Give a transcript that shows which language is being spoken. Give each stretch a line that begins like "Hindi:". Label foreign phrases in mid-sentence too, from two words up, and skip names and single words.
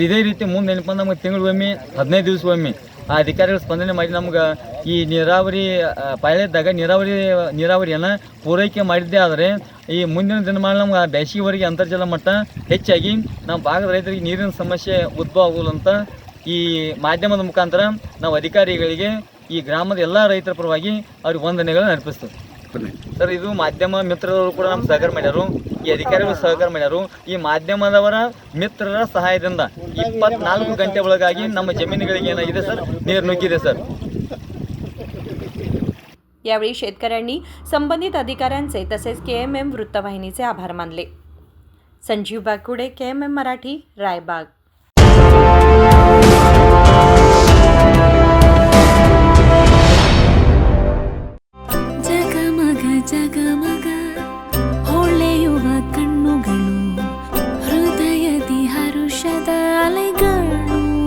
Kannada: ಇದೇ ರೀತಿ ಮುಂದೆ ಏನಪ್ಪ ನಮಗೆ ತಿಂಗಳಿಗೊಮ್ಮೆ 15 ದಿವಸಗೊಮ್ಮೆ ಆ ಅಧಿಕಾರಿಗಳು ಸ್ಪಂದನೆ ಮಾಡಿ ನಮ್ಗೆ ಈ ನೀರಾವರಿ ಪಾಳ್ಯದಾಗ ನೀರಾವರಿಯನ್ನು ಪೂರೈಕೆ ಮಾಡಿದ್ದೇ ಆದರೆ ಈ ಮುಂದಿನ ದಿನಮಾನ ನಮ್ಗೆ ಬೇಸಿಗೆವರೆಗೆ ಅಂತರ್ಜಲ ಮಟ್ಟ ಹೆಚ್ಚಾಗಿ ನಮ್ಮ ಭಾಗದ ರೈತರಿಗೆ ನೀರಿನ ಸಮಸ್ಯೆ ಉದ್ಭವ ಆಗೋಲ್ಲ ಅಂತ ಈ ಮಾಧ್ಯಮದ ಮುಖಾಂತರ ನಾವು ಅಧಿಕಾರಿಗಳಿಗೆ ಈ ಗ್ರಾಮದ ಎಲ್ಲ ರೈತರ ಪರವಾಗಿ ಅವ್ರಿಗೆ ವಂದನೆಗಳನ್ನು ಅರ್ಪಿಸ್ತೀವಿ ಸರ್. ಇದು ಮಾಧ್ಯಮ ಮಿತ್ರರು ಕೂಡ ನಮ್ಗೆ ಸಹಕಾರ ಮಾಡ್ಯಾರು, ಈ ಅಧಿಕಾರಿಗಳು ಸಹಕಾರ ಮಾಡ್ಯಾರು. ಈ ಮಾಧ್ಯಮದವರ ಮಿತ್ರರ ಸಹಾಯದಿಂದ 24 ಗಂಟೆ ಒಳಗಾಗಿ ನಮ್ಮ ಜಮೀನುಗಳಿಗೆ ಏನಾಗಿದೆ ಸರ್, ನೀರು ನುಗ್ಗಿದೆ ಸರ್.
Marathi: यावेळी शेतकऱ्यांनी संबंधित अधिकाऱ्यांचे तसेच KMM वृत्तवाहिनीचे आभार मानले. संजीव बाकुडे, KMM मराठी, रायबाग.
Kannada: ಜಗಮಗ ಹೊಳೆಯುವ ಕಣ್ಣುಗಳು, ಹೃದಯದಿ ಹರುಷದ ಅಲೆಗಳು.